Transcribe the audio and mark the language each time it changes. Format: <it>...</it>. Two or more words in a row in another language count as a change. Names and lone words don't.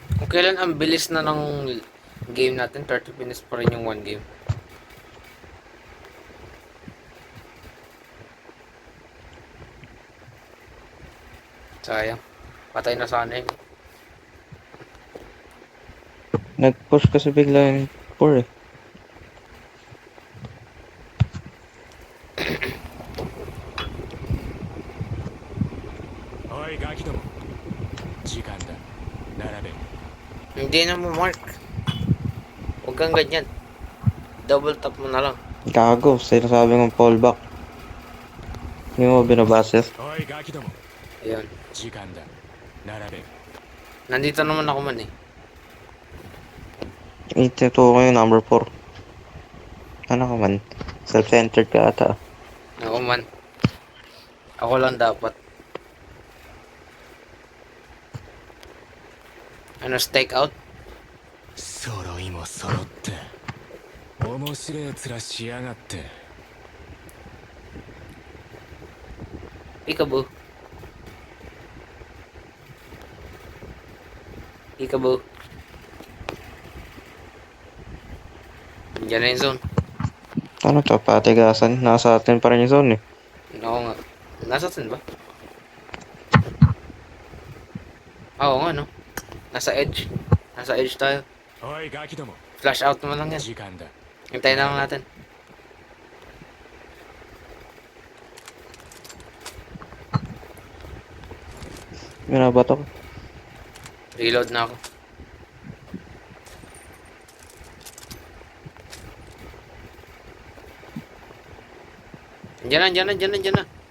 <tl>Kailan ang bilis na ng game natin? 30 minutes pa rin yung</tl> <en>one game.</en> <tl>Sayang. Patay na sana yun. Nag-push kasi bigla yung 4 eh.</tl> <ja>おいガキども時間だ並べ</ja> <tl>Hindi na mo, Mark. Huwag kang ganyan. Double tap mo na lang. Gago, sinasabi kong fallback. Hindi mo binabasa.</tl> <ja>おいガキども</ja> <tl>Ayun.</tl> <ja>時間だ並べ</ja> <tl>Nandito naman ako man eh. Ito ko yung number 4. Ano ka man? Self-centered ka ata. Ako man. Ako lang dapat. Ano, stake out?</tl> <ja>揃いも揃って面白い面しやがって</ja> <tl>Peekaboo. Peekaboo. Diyan na yung zone. Ano to? Patigasan. Nasa atin pa rin yung zone eh. Oo nga. Nasa atin ba? Oo nga no. Nasa edge. Nasa edge tayo.</tl> <ja>おいガキども</ja> <en>Flash out</en> <tl>naman lang yan.</tl> <ja>時間だ</ja> <tl>Hintayin na lang natin. Binabato ko. Reload na ako. Diyan na.</tl>